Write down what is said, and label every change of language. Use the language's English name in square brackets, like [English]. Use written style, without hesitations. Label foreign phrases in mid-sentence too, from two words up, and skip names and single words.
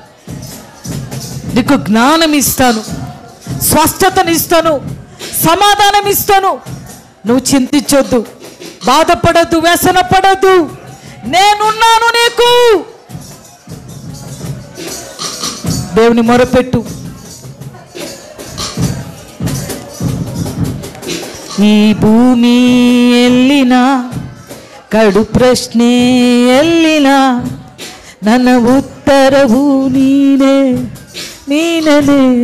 [Telugu] నీకు జ్ఞానం ఇస్తాను, స్వస్థతను ఇస్తాను, సమాధానం ఇస్తాను. నువ్వు చింతించొద్దు, బాధపడద్దు, వ్యసన పడద్దు. నేనున్నాను నీకు. దేవుని మొరపెట్టు. [Kannada] ಈ ಭೂಮಿ ಎಲ್ಲಿನ ಕಡು ಪ್ರಶ್ನೆ ಎಲ್ಲಿನ ನನ್ನ ಉತ್ತರವು ನೀನೇ ನೀನೇ.